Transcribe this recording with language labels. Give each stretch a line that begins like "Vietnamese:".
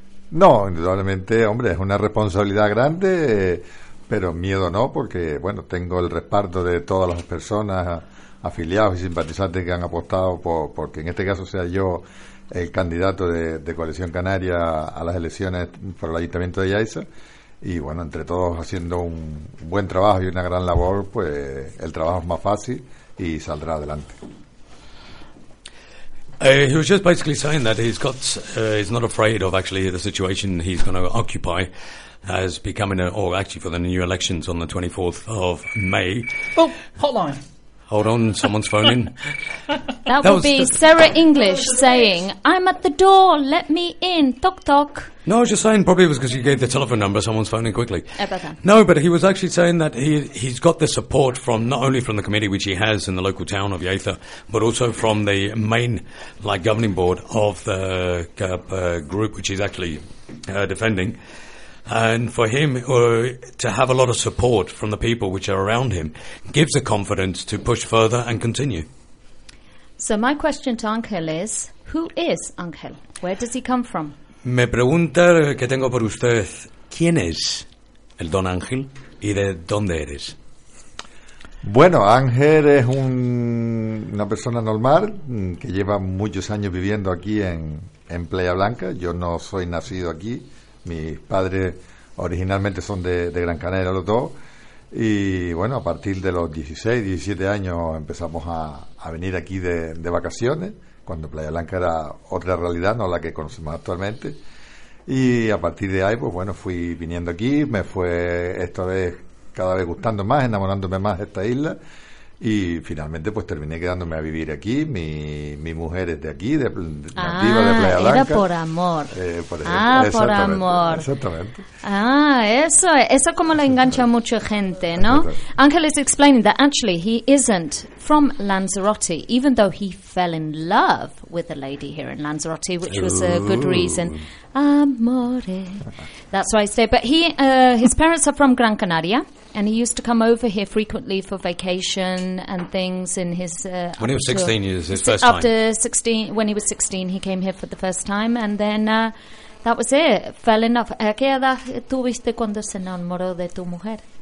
Spanish: No, indudablemente, hombre, es una responsabilidad grande, pero miedo no, porque, bueno, tengo el respaldo de todas las personas afiliadas y simpatizantes que han apostado porque en este caso sea yo el candidato de Coalición Canaria a las elecciones por el Ayuntamiento de Jaisa. Y, bueno, entre todos haciendo un buen trabajo y una gran labor, pues el trabajo es más fácil y saldrá adelante.
English: He was just basically saying that he's not afraid of actually the situation he's going to occupy as becoming, or actually for the new elections on the 24th of May. Oh, hotline. Hold on, someone's phoning. That would be Sarah English saying, I'm at the door, let me in, toc toc. No, I was just saying probably it was because you gave the telephone number, someone's phoning quickly. Ever. No, but he was actually saying that he's got the support from not only from the committee, which he has in the local town of Yatha, but also from the main like governing board of the group, which he's actually defending. And for him to have a lot of support from the people which are around him gives the confidence to push further and continue. So my question to Ángel is, who is Ángel? Where does he come from?
Spanish: Me pregunta que tengo por usted, ¿quién es el don Ángel y de dónde eres? Bueno, Ángel es una persona normal que lleva muchos años viviendo aquí en Playa Blanca. Yo no soy nacido aquí. Mis padres originalmente son de Gran Canaria, los dos. Y bueno, a partir de los 16, 17 años empezamos a venir aquí de vacaciones, cuando Playa Blanca era otra realidad, no la que conocemos actualmente. Y a partir de ahí, pues bueno, fui viniendo aquí, me fue esta vez cada vez gustando más, enamorándome más de esta isla. Y finalmente pues terminé quedándome a vivir aquí. Mi mujer es de aquí, nativa de Playa Blanca. Era por amor. Por amor. Exactamente. Ah, eso como lo engancha mucha gente, ¿no?
English: Ángel is explaining that actually he isn't from Lanzarote, even though he fell in love with a lady here in Lanzarote, which was a good reason. Amore. That's why I stay. But his parents are from Gran Canaria. And he used to come over here frequently for vacation and things in his... when he was 16, it was his first time. After 16, when he was 16, he came here for the first time. And then that was it. Fell in love.
Spanish: ¿Qué edad tuviste cuando se enamoró de tu mujer?